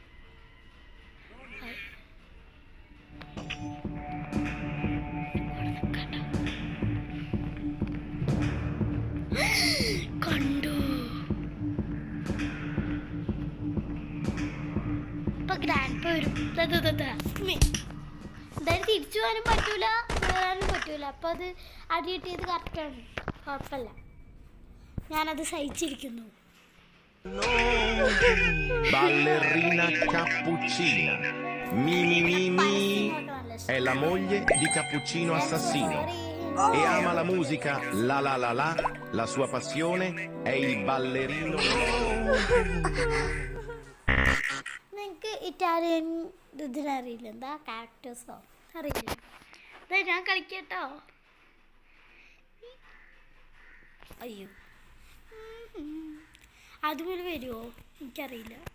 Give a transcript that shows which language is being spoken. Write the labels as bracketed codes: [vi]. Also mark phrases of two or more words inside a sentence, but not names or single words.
[ml] കണ്ടു ഇപ്പൊ ഗ്രാൻഡ് വരും. എന്തായാലും തിരിച്ചു പോകാനും പറ്റൂല, കയറാനും പറ്റൂല. അപ്പൊ അത് അടി കിട്ടിയത് കറക്റ്റാണ്, കുഴപ്പമില്ല. ഞാനത് സഹിച്ചിരിക്കുന്നു. [it] Ballerina Cappuccina. Mimi Mimi è la moglie di Cappuccino Assassino e ama la musica la la la la. La sua passione è il ballerino. [ml] നിങ്ങൾക്ക് ഇറ്റാലിയൻ ഇതിനറിയില്ല, എന്താ ക്യാരക്ടേഴ്സോ അറിയില്ല. അതെ ഞാൻ കളിക്കട്ടോ. അയ്യോ അതുപോലെ വരുമോ എനിക്കറിയില്ല.